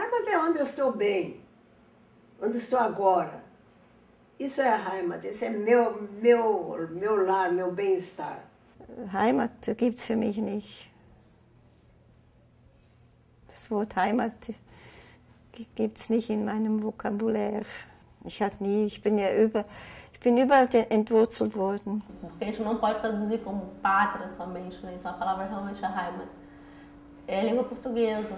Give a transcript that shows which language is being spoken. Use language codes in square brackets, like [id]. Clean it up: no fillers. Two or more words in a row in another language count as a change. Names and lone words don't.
[pt] Heimat é onde eu estou bem, onde estou agora. Isso é a Heimat, esse é meu lar, meu bem-estar. [de] Heimat gibt es für mich nicht. Das Wort Heimat gibt es nicht in meinem Vokabular. Ich bin überall entwurzelt worden. [pt] Porque a gente não pode traduzir como pátria somente, né? Então a palavra realmente é Heimat. É a língua portuguesa.